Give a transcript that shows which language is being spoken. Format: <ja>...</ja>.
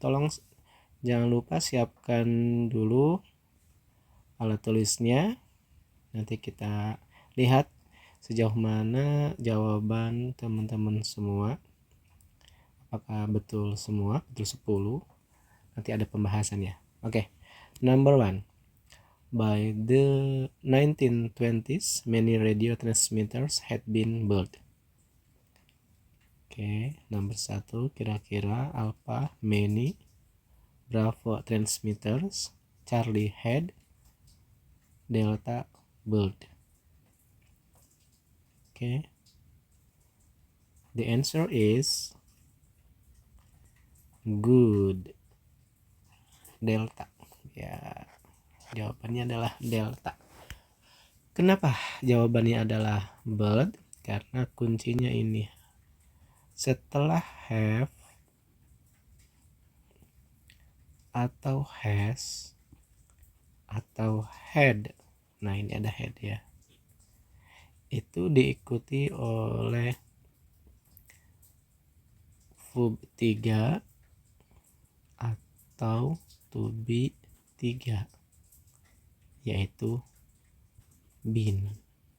<id>Tolong jangan lupa siapkan dulu alat tulisnya, nanti kita lihat sejauh mana jawaban teman-teman semua. Apakah betul semua, betul 10, nanti ada pembahasannya. Oke.</id> <en>Number one, by the 1920s, many radio transmitters had been built.</en> <id>Oke, number 1, kira-kira alpha, many, bravo, transmitters, charlie, had, delta, built.</id> <en>Oke, the answer is good, delta.</en> <id>Ya, jawabannya adalah delta. Kenapa jawabannya adalah built? Karena kuncinya ini, setelah have atau has atau had, nah ini ada had ya, itu diikuti oleh verb 3 atau to be 3, yaitu been.</id>